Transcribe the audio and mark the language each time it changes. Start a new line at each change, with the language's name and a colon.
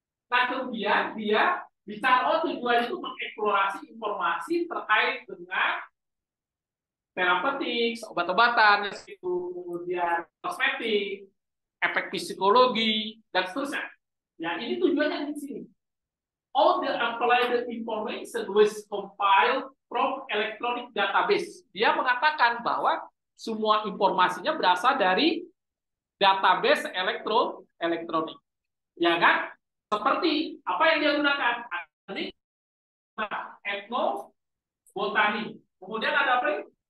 Indonesian: Nah, kemudian dia bicara tujuan itu mengeksplorasi informasi terkait dengan terapeutik, obat-obatan, kemudian kosmetik, efek psikologi, dan seterusnya. Ya, ini tujuannya di sini.
English: All the applied information was compiled from electronic database.
Indonesian: Dia mengatakan bahwa semua informasinya berasal dari database elektronik. Ya kan? Seperti apa yang dia gunakan? Ini ethnobotany. Kemudian ada apa?